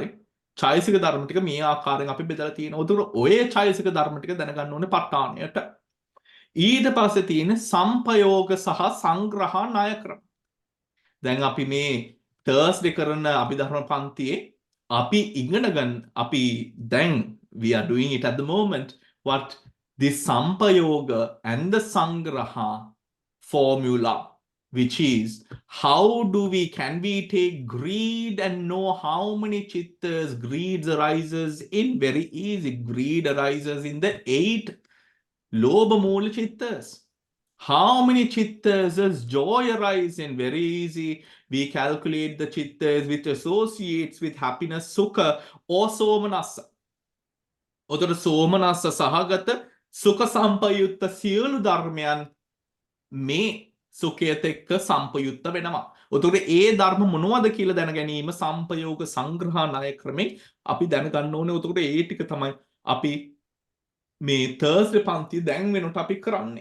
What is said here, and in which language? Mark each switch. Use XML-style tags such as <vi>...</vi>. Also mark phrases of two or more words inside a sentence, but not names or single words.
<si>චෛතසික ධර්ම ටික මේ ආකාරයෙන් අපි බෙදලා තියෙනවා. උතුර ඔය චෛතසික ධර්ම ටික දැනගන්න ඕනේ ප ဋ ාණයට. ඊට පස්සේ තියෙන සම්පයෝග සහ සංග්‍රහ ණය ක්‍රම. දැන් අපි මේ තර්ස්ඩේ කරන අභිධර්ම පන්තියේ අපි ඉගෙන ගන්න අපි දැන්</si> <en>we are doing it at the moment what the sampayoga and the sangraha formula, which is how can we take greed and know how many chittas greed arises in? Very easy. Greed arises in the 8</en> <pi>lobha moola</pi> <en>chittas. How many chittas does joy arise in? Very easy. We calculate the chittas which associates with happiness, sukha or somanassa.</en> <pi>Otara somanassa sahagata sukha sampayutta</pi> <si>සියලු ධර්මයන් මේ සුඛයත් එක්ක සම්පයුක්ත වෙනවා. උතෝට ඒ ධර්ම මොනවද කියලා දැන ගැනීම සම්පයෝග සංග්‍රහ ණය ක්‍රමෙන් අපි දැනගන්න ඕනේ. උතෝට ඒ ටික තමයි අපි මේ තර්ස්ඩේ පන්තිය දැන් වෙනකොට අපි කරන්නේ.</si>